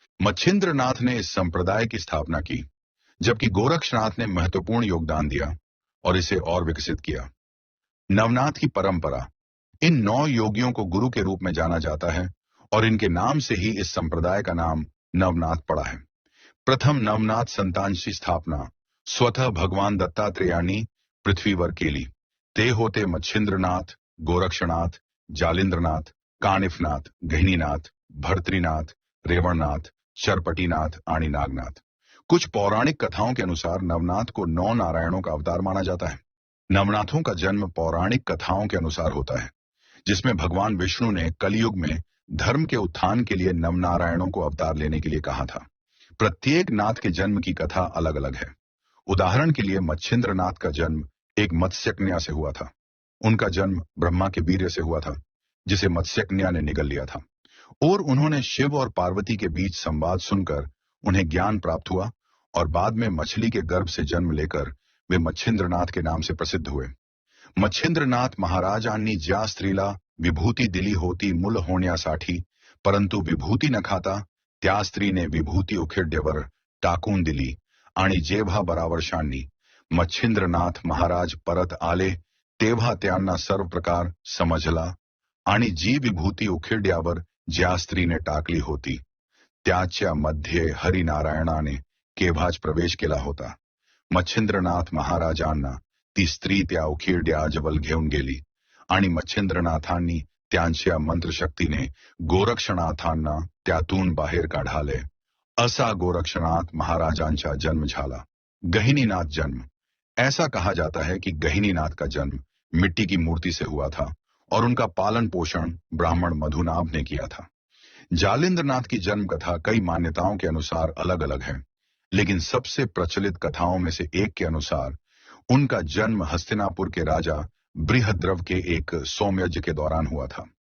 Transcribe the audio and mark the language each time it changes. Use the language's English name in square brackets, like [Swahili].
[Hindi] मच्छिंद्रनाथ ने इस संप्रदाय की स्थापना की, जबकि गोरक्षनाथ ने महत्वपूर्ण योगदान दिया और इसे और विकसित किया। नवनाथ की परंपरा, इन 9 योगियों को गुरु के रूप में जाना जाता है और इनके नाम से ही इस संप्रदाय का नाम नवनाथ पड़ा है। [Marathi] प्रथम नवनाथ संतान की स्थापना स्वतः भगवान दत्तात्रेयानी पृथ्वीवर केली। ते होते मच्छिंद्रनाथ, गोरक्षनाथ, जालिंद्रनाथ, कानिफनाथ, गहिनीनाथ, भर्तृनाथ, रेवणनाथ, चरपटीनाथ आणि नागनाथ। [Hindi] कुछ पौराणिक कथाओं के अनुसार नवनाथ को 9 नारायणों का अवतार माना जाता है। नवनाथों का जन्म पौराणिक कथाओं के अनुसार होता है, जिसमें भगवान विष्णु ने कलयुग में धर्म के उत्थान के लिए नवनारायणों को अवतार लेने के लिए कहा था। प्रत्येक नाथ के जन्म की कथा अलग अलग है। उदाहरण के लिए मच्छिंद्रनाथ का जन्म एक मत्स्यकन्या से हुआ था। उनका जन्म ब्रह्मा के वीर्य से हुआ था, जिसे मत्स्यकन्या ने निगल लिया था, और उन्होंने शिव और पार्वती के बीच संवाद सुनकर उन्हें ज्ञान प्राप्त हुआ और बाद में मछली के गर्भ से जन्म लेकर वे मच्छिंद्रनाथ के नाम से प्रसिद्ध हुए। [Marathi] मच्छिंद्रनाथ महाराजांनी ज्या स्त्रीला विभूती दिली होती मूल होण्यासाठी, परंतु विभूती न खाता त्या स्त्रीने विभूती उखिड्यवर टाकून दिली आणि जेव्हा बरावर्षांनी मच्छिंद्रनाथ महाराज परत आले तेव्हा त्यांना सर्व प्रकार समजला आणि जी विभूती उखिड्यावर ज्या स्त्रीने टाकली होती त्याच्या मध्ये हरिनारायणाने केव्हाच प्रवेश केला होता। मच्छिंद्रनाथ महाराजांना ती स्त्री त्या उखिरड्याजवळ घेऊन गेली आणि मच्छिंद्रनाथांनी त्यांच्या मंत्रशक्तीने गोरक्षनाथांना त्यातून बाहेर काढाले। असा गोरक्षनाथ महाराजांचा जन्म झाला। [Hindi] गहिनीनाथ जन्म, ऐसा कहा जाता है कि गहिनीनाथ का जन्म मिट्टी की मूर्ति से हुआ था और उनका पालन पोषण ब्राह्मण मधुनाभ ने किया था। जालिंद्रनाथ की जन्म कथा कई मान्यताओं के अनुसार अलग अलग है, लेकिन सबसे प्रचलित कथाओं में से एक के अनुसार उनका जन्म हस्तिनापुर के राजा बृहद्रव के एक सोमयज्ञ के दौरान हुआ था।